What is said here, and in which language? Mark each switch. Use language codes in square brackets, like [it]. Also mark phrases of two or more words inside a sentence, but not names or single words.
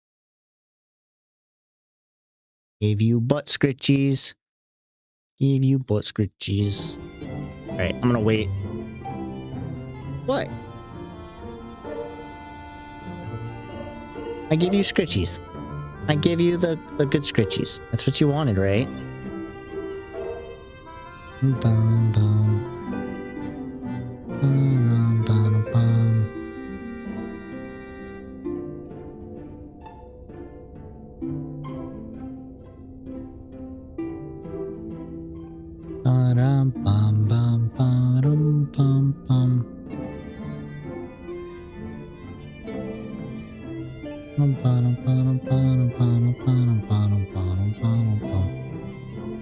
[en] Gave you butt scritchies. Gave you butt scritchies. Alright, I'm gonna wait. What? I gave you scritchies. I gave you the good scritchies. That's what you wanted, right? Bum, bum. Bum, bum, bum. Ba-dum, bum, bum, ba-dum, bum, bum. Bum, ba-dum, ba-dum, ba-dum, ba-dum, ba-dum, ba-dum, ba-dum, ba-dum, bum.